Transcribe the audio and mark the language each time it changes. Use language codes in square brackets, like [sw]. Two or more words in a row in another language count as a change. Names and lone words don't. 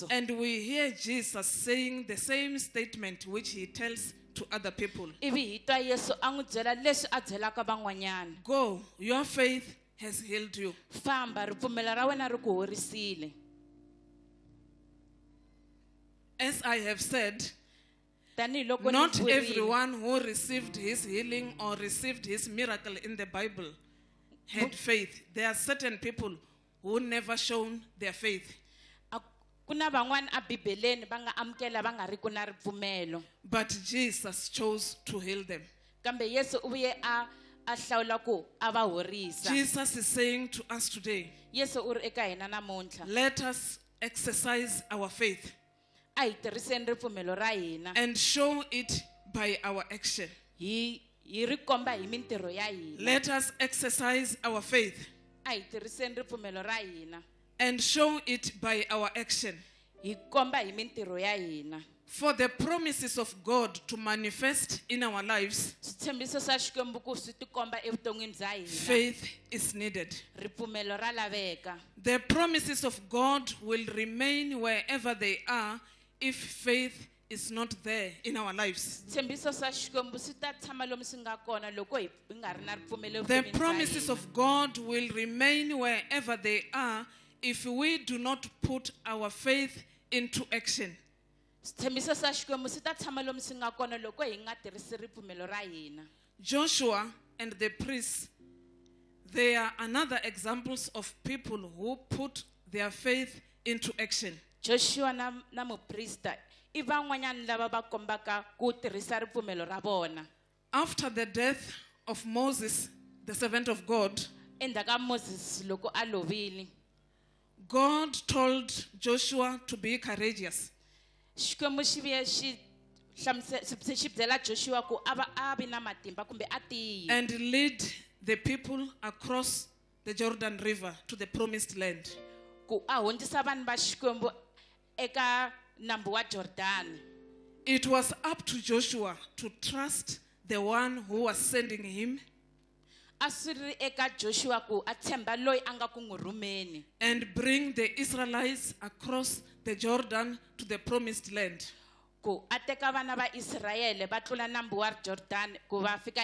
[en] And we hear Jesus saying the same statement which he tells to other people. [ts] Ivi hi twa Yesu a n'wi byela leswi a byelaka van'wanyana. [en] Go, your faith has healed you. [ts] Famba, ripfumelo ra wena ri ku horisile. [en] As I have said, [ts] Tanihiloko ni [en] not [ts] vurile. [en] everyone who received his healing or received his miracle in the Bible had faith. There are certain people who never shown their faith. [ts] Ku na van'wana a Bibeleni va nga amukela va nga ri ku na ripfumelo. [en] But Jesus chose to heal them. [ts] Kambe Yesu u vuye a hlawula ku a va horisa. [en] Jesus is saying to us today, [ts] Yesu u ri eka hina namuntlha. [en] let us exercise our faith [ts] A hi tirhiseni ripfumelo ra hina. [en] and show it by our action. [ts] Hi ri komba hi mintirho ya hina. [en] Let us exercise our faith [ts] A hi tirhiseni ripfumelo ra hina. [en] and show it by our action. [ts] Hi komba hi mintirho ya hina. [en] For the promises of God to manifest in our lives, [ts] Switshembiso swa Xikwembu ku swi tikomba evuton'wini bya hina. [en] faith is needed. [ts] Ripfumelo ra laveka. [en] The promises of God will remain wherever they are if faith is not there in our lives. [ts] Switshembiso swa Xikwembu swi ta tshama lomu swi nga kona loko hi nga ri na ripfumelo [en] The [ts] evuton'wini bya [en] promises [ts] hina. [en] of God will remain wherever they are if we do not put our faith into action. [ts] Switshembiso swa Xikwembu swi ta tshama lomu swi nga kona loko hi nga tirhisi ripfumelo ra hina. [en] Joshua and the priests, they are another examples of people who put their faith into action. [ts] Joshua na muprista i van'wanyana lava va kombaka ku tirhisa ripfumelo ra vona. [en] After the death of Moses, the servant of God, [ts] Endzhaku ka Moses loko a lovile, [en] God told Joshua to be courageous. [ts] Xikwembu xi vuye xi byela Joshua ku a vi na matimba kumbe a tiyi [en] And lead the people across the Jordan River to the promised land. [ts] ku a hundzisa vanhu va Xikwembu eka nambu wa Jordani. [en] It was up to Joshua to trust the one who was sending him [ts] A swi ri eka Joshua ku a tshemba loyi a nga ku n'wi rhumeni [en] and bring the Israelites across the Jordan to the promised land. [ts] ku a teka vana va Israyele va tlula nambu wa Jordani ku va fika